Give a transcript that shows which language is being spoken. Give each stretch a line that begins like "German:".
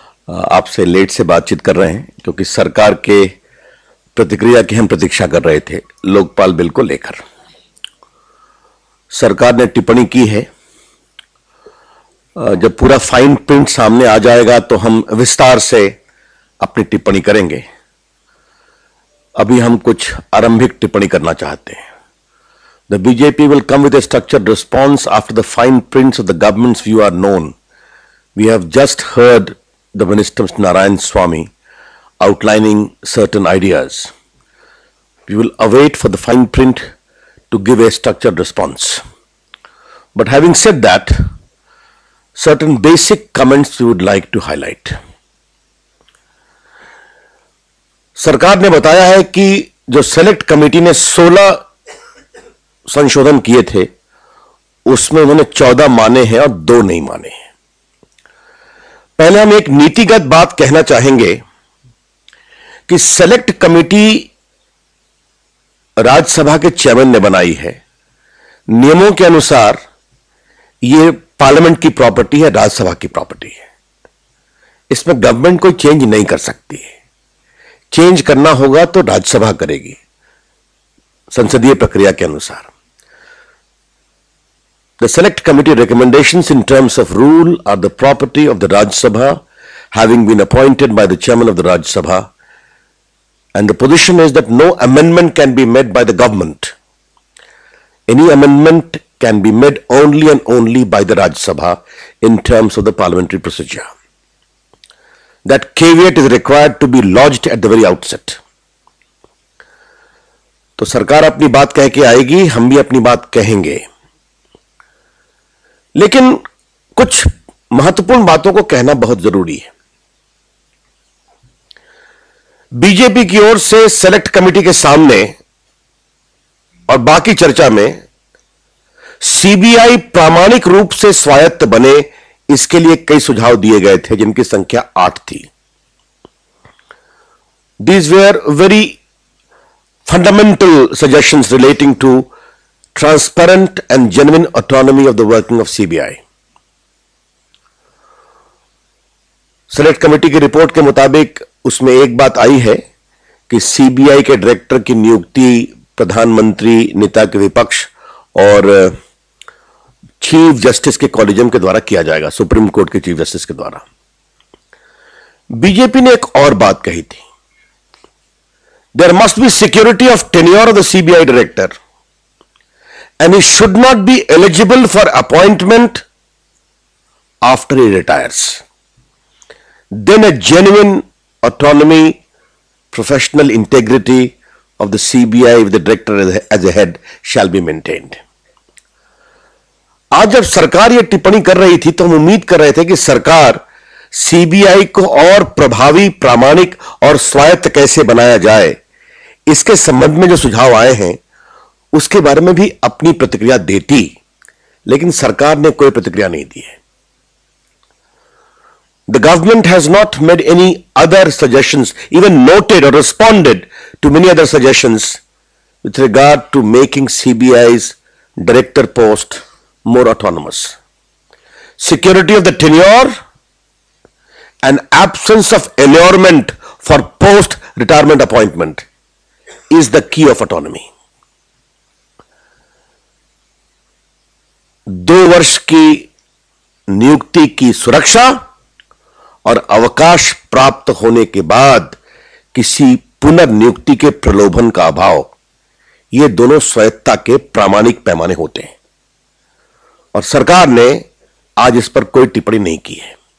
Hindi: आपसे लेट से बातचीत कर रहे हैं क्योंकि सरकार के प्रतिक्रिया की हम प्रतीक्षा कर रहे थे लोकपाल बिल को लेकर। सरकार ने टिप्पणी की है। जब पूरा फाइन प्रिंट सामने आ जाएगा तो हम विस्तार से अपनी टिप्पणी करेंगे। अभी हम कुछ आरंभिक टिप्पणी करना चाहते हैं।
English: The BJP will come with a structured response after the fine prints of the government's view are known. We have just heard the Minister Narayan Swamy outlining certain ideas. We will await for the fine print to give a structured response. But having said that, certain basic comments we would like to highlight.
Hindi: सरकार ने बताया है कि जो select committee ने 16 संशोधन किए थे उसमें उन्होंने 14 माने हैं और 2 नहीं माने हैं। पहले हम एक नीतिगत बात कहना चाहेंगे कि सेलेक्ट कमेटी राज्यसभा के चेयरमैन ने बनाई है। नियमों के अनुसार यह पार्लियामेंट की प्रॉपर्टी है, राज्यसभा की प्रॉपर्टी है। इसमें गवर्नमेंट कोई चेंज नहीं कर सकती है। चेंज करना होगा तो राज्यसभा करेगी संसदीय प्रक्रिया के अनुसार।
English: The select committee recommendations in terms of rule are the property of the Rajya Sabha, having been appointed by the chairman of the Rajya Sabha, and the position is that no amendment can be made by the government. Any amendment can be made only and only by the Rajya Sabha in terms of the parliamentary procedure. That caveat is required to be lodged at the very outset.
Hindi: तो सरकार अपनी बात कह के आएगी, हम भी अपनी बात कहेंगे, लेकिन कुछ महत्वपूर्ण बातों को कहना बहुत जरूरी है। बीजेपी की ओर से सेलेक्ट कमेटी के सामने और बाकी चर्चा में सीबीआई प्रामाणिक रूप से स्वायत्त बने, इसके लिए कई सुझाव दिए गए थे जिनकी संख्या 8 थी।
English: These were very fundamental suggestions relating to transparent and genuine autonomy of the working of CBI.
Hindi: Select committee की रिपोर्ट के मुताबिक उसमें एक बात आई है कि सीबीआई के डायरेक्टर की नियुक्ति प्रधानमंत्री, नेता के विपक्ष और चीफ जस्टिस के कॉलेजियम के द्वारा किया जाएगा, सुप्रीम कोर्ट के चीफ जस्टिस के द्वारा। बीजेपी ने एक और बात कही थी,
English: there must be security of tenure of the CBI director and he should not be eligible for appointment after he retires. Then a genuine autonomy, professional integrity of the CBI with the director as a head shall be maintained.
Hindi: आज जब सरकार यह टिप्पणी कर रही थी तो हम उम्मीद कर रहे थे कि सरकार सीबीआई को और प्रभावी, प्रामाणिक और स्वायत्त कैसे बनाया जाए, इसके संबंध में जो सुझाव आए हैं उसके बारे में भी अपनी प्रतिक्रिया देती, लेकिन सरकार ने कोई प्रतिक्रिया नहीं दी है।
English: The government has not made any other suggestions, even noted or responded to many other suggestions with regard to making CBI's director post more autonomous. Security of the tenure and absence of allurement for post-retirement appointment is the key of autonomy.
Hindi: 2 वर्ष की नियुक्ति की सुरक्षा और अवकाश प्राप्त होने के बाद किसी पुनर्नियुक्ति के प्रलोभन का अभाव, ये दोनों स्वायत्तता के प्रामाणिक पैमाने होते हैं और सरकार ने आज इस पर कोई टिप्पणी नहीं की है।